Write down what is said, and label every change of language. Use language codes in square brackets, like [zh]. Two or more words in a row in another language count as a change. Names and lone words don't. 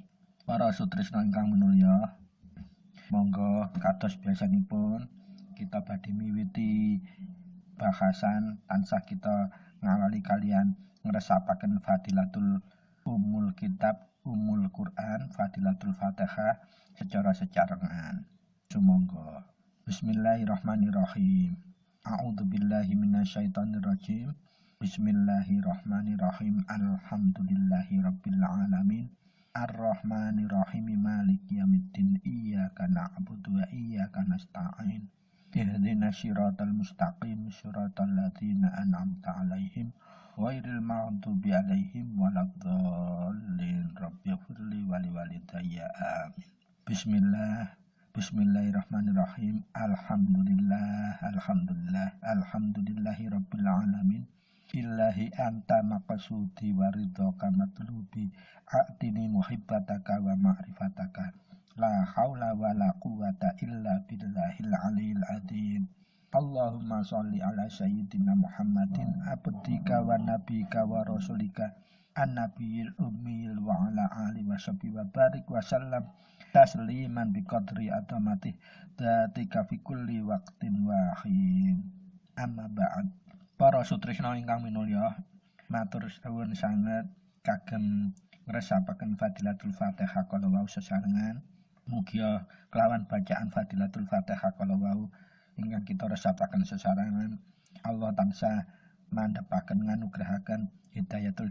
[jv] Para sutresna ingkang minulya, monggo kados biasanipun kita badhe miwiti bahasan tansah kita ngawali kalian ngresapaken [ar] fadilatul umul kitab, umul Quran, fadilatul Fatihah [jv] secara secarengan. Sumangga. [ar] بسم الله الرحمن الرحيم. أعوذ بالله من الشيطان الرجيم. بسم الله الرحمن الرحيم. الحمد لله رب العالمين. الرحمن الرحيم. مالك يوم الدين. إياك نعبد وإياك نستعين. اهدنا الصراط المستقيم، صراط الذين أنعمت عليهم غير المغضوب عليهم ولا الضالين. رب اغفر لي ولوالدي. Amin. بسم الله الرحمن الرحيم. الحمد لله رب العالمين. إلهي أنت مقصودي ورضاك مطلوبي، أعطني محبتك ومعرفتك. لا حول ولا قوة إلا بالله العلي العظيم. اللهم صل على سيدنا محمد عبدك ونبيك ورسولك النبي الأمي وعلى آله وصحبه وبارك وسلم تسليما بقدر عظمة ذاتك في كل وقت وحين. أما بعد. [jv] Para sutresna ingkang minulya, matur suwun sanget kagem ngresapaken [ar] fadilatul Fatihah [jv] kala wau sesarengan. Mugia kelawan bacaan [ar] fadilatul Fatihah [jv] kala wau ingkang kita resapaken sesarengan, Allah tansah mandhepaken nganugrahaken hidayatul